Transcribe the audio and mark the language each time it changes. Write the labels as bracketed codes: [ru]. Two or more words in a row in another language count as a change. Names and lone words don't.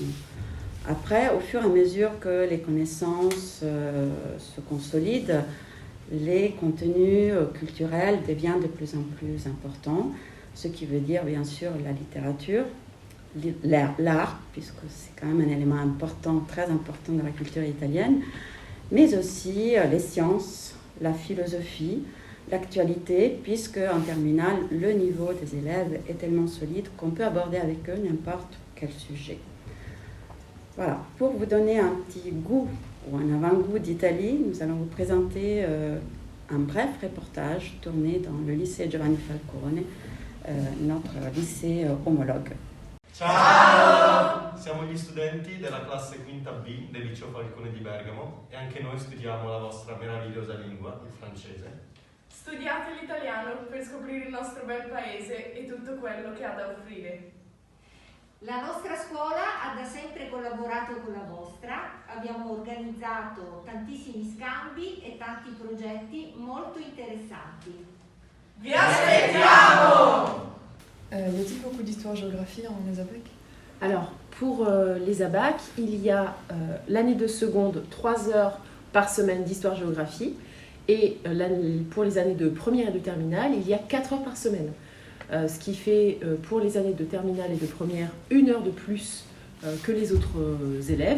[fr] Après, au fur et à mesure que les connaissances se consolident, les contenus culturels deviennent de plus en plus importants, ce qui veut dire bien sûr la littérature, l'art, puisque c'est quand même un élément important, très important de la culture italienne, mais aussi les sciences, la philosophie, l'actualité, puisque en terminale, le niveau des élèves est tellement solide qu'on peut aborder avec eux n'importe quel sujet. Voilà, pour vous donner un petit goût ou un avant-goût d'Italie, nous allons vous présenter un bref reportage tourné dans le lycée Giovanni Falcone, notre lycée omologue. [it] Ciao! Siamo gli studenti della classe quinta B del liceo Falcone di Bergamo e anche noi studiamo la vostra meravigliosa lingua, il francese. Studiate l'italiano per scoprire il nostro bel paese e tutto quello che ha da offrire. La nostra scuola ha da sempre collaborato con la vostra, abbiamo organizzato tantissimi scambi e tanti progetti molto interessanti. Vi aspettiamo! [fr] Y a-t-il beaucoup d'histoire-géographie en ESABAC? Alors, pour les ABAC, il y a l'année de seconde, 3 heures par semaine d'histoire-géographie. Et pour les années de première et de terminale, il y a 4 heures par semaine. Ce qui fait pour les années de terminale et de première 1 heure de plus que les autres élèves.